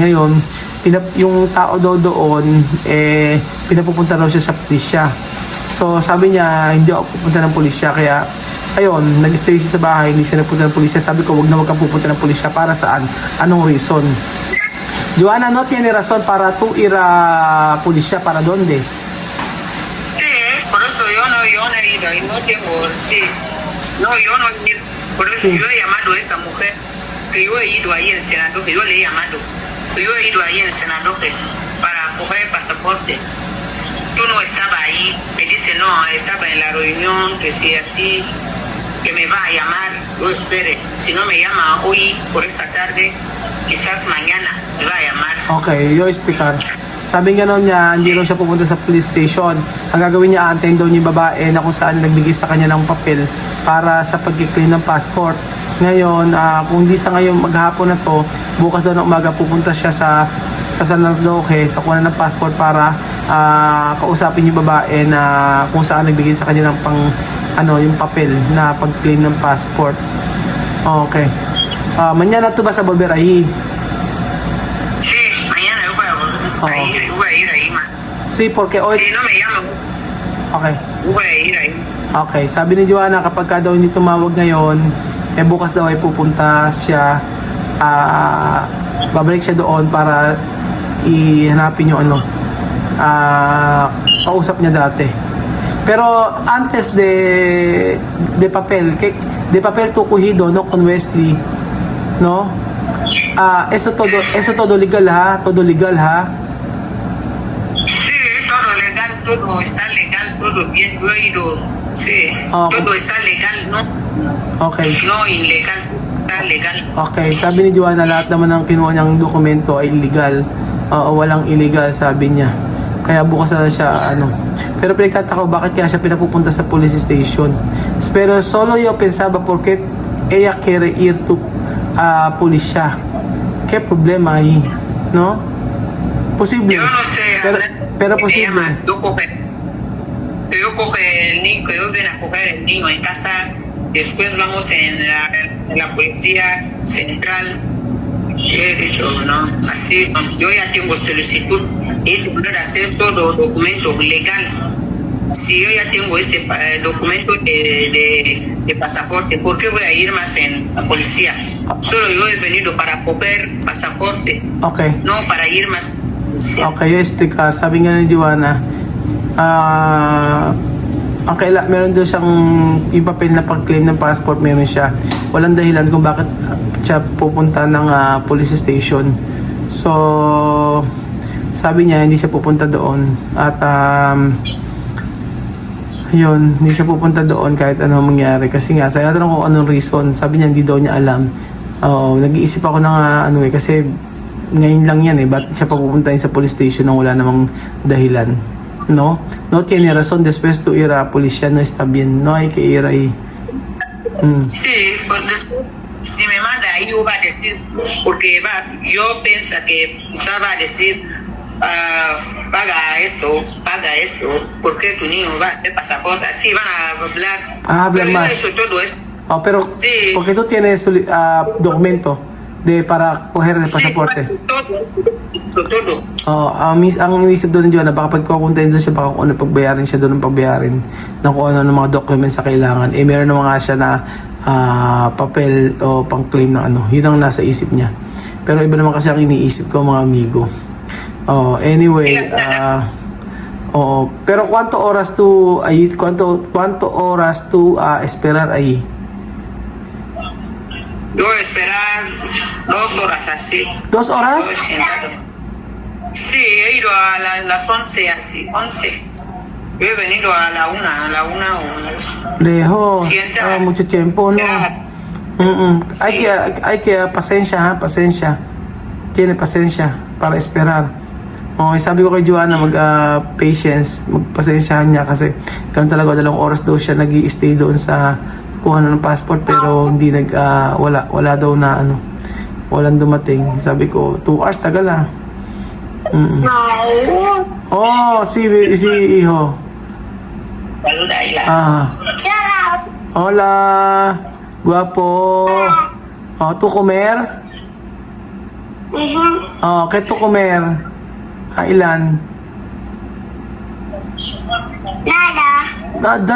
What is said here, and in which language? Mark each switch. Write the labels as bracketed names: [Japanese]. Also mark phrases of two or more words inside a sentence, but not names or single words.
[Filipino] Ngayon, yung tao daw doon pinapupunta daw siya sa pulisya. So sabi niya hindi ako pupunta ng pulisya, kaya ayun, nag-stay siya sa bahay, hindi siya nagpunta ng pulisya. Sabi ko wag kang pupunta ng pulisya. Para saan? Anong reason? [Spanish] Joanna, no tiene razón para tú ir a policía, ¿para dónde? Sí, por eso yo no he ido y no tengo, sí. No, yo no he ido. Por eso Sí. yo he llamado a esta mujer, que yo he ido ahí en Senado, que yo le he llamado. Que yo he ido ahí en Senado para coger el pasaporte. Tú no estabas ahí. Me dice, no, estaba en la reunión, que si así, que me va a llamar. Yo espere. Si no me llama hoy, por esta tarde, quizás mañana me va a llamar. Okay, yo explicar. [Filipino] Sabi nga noon niya, hindi raw siya pupunta sa police station. Ang gagawin niya, aantayin daw niya yung babae na kung saan nagbigay sa kanya ng papel para sa pag-clean ng passport. Ngayon, kung di sa ngayon maghapon na to, bukas daw ng umaga pupunta siya sa Senadoje sa kuha ng passport para kausapin yung babae na kung saan nagbigay sa kanya ng yung papel na pag-claim ng passport. [Spanish] Okay. Mañana to ba sa volver ahí? Sí, mañana yo voy a volver. Ahí, yo voy a ir ahí más. Sí, porque hoy... Si no me llama, Okay. yo voy a ir ahí. [Filipino] Okay, sabi ni Joanna kapag ka daw hindi tumawag ngayon, bukas daw ay pupunta siya, babalik siya doon para ihanapin yung kausap niya dati. [Spanish] Pero antes de papel tu cogido no con Wesley, no? Eso todo legal ha, todo legal ha. Sí, todo legal, todo está legal, todo bien. Yo he ido, sí, todo está legal, ¿no? Okay. No ilegal, está legal. [Filipino] Okay, sabi ni Joanna lahat naman ng kinuha niyang dokumento ay legal. Walang illegal, sabi niya. Kaya bukas na siya Pero pinagtataka ko bakit kaya siya pinapupunta sa police station. [Spanish] Pero solo yo pensaba porque ella quiere ir to policía. ¿Qué problema ahí? ¿No? Posible. Yo no sé, pero me posible. llama, yo coge el niño, que yo vengo a coger el niño en casa, después vamos en la en la policía central. He dicho, no, así, no, yo ya tengo solicitud, he de poder hacer todo documento legal. Si yo ya tengo este documento de pasaporte, ¿por qué voy a ir más en la policía? Solo yo he venido para coger pasaporte, Okay. no para ir más. [Filipino] Okay, yung explicar. Sabi nga ni Joanna, meron daw siyang yung papel na pag-claim ng passport, meron siya. Walang dahilan kung bakit siya pupunta ng police station. So, sabi niya, hindi siya pupunta doon. At, yun, hindi siya pupunta doon kahit ano mangyari. Kasi nga, sa tanong ko anong reason, sabi niya, hindi daw niya alam. Nag-iisip ako ng kasi ngayon lang yan ba't siya papupuntahin sa police station nang wala namang dahilan, no? [Spanish] No tiene razón después tu ir a policía no está bien, no hay que ir ahí. Sí, pues si me manda ahí va a decir, porque yo pienso que va a decir, paga esto, porque tu niño va a hacer pasaporte, así van a hablar. Hablar pero más. yo he hecho todo esto. Pero Sí. porque tú tienes documento para coger el pasaporte. Sí, todo. [Filipino] Ang inisip doon niyo na baka pagkukuntahin doon siya, baka kung ano pagbayarin siya doon ng pagbayarin ng kung ano ng mga documents sa kailangan. Meron naman nga siya na papel o pang-claim ng ano. Yun ang nasa isip niya. Pero iba naman kasi ang iniisip ko, mga amigo. [Spanish] Anyway, pero cuánto oras tu esperar ahí? Yo voy a esperar 2 horas así. 2 horas? Sí, he ido a las 11 así, 11. Yo he venido a la 1 o una vez. Lejos. Sienta. Mucho tiempo, no? Sí. Hay que pasensya, pasensya. Tiene pasensya para esperar. [Filipino] Sabi ko kay Joanna, patience, magpasensyahan niya kasi ganun talaga, 2 oras daw siya nag-i-stay doon sa kuha ng passport pero hindi wala daw na walang dumating. Sabi ko, 2 hours tagal si hijo. [Spanish] Saluda ahí la. Hola, guapo. ¿Tu comer? ¿Qué tu comer? Ilan? Nada.